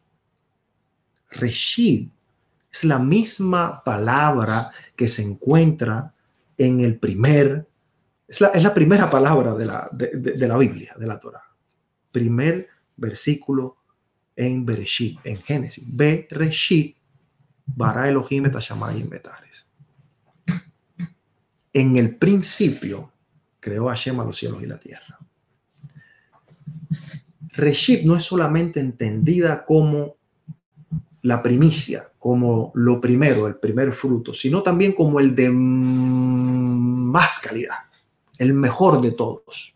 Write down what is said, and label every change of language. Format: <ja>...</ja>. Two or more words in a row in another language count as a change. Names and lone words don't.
<es>Reshit es la misma palabra que se encuentra en el es la primera palabra de la Biblia, de la Torá. Primer versículo en Bereshit, en Génesis.</es> <he>בראשית ברא אלוהים את השמים בטרס.</he> <es>En el principio creó Hashem a los cielos y la tierra. Reshit no es solamente entendida como la primicia, como lo primero, el primer fruto, sino también como el de más calidad, el mejor de todos.</es>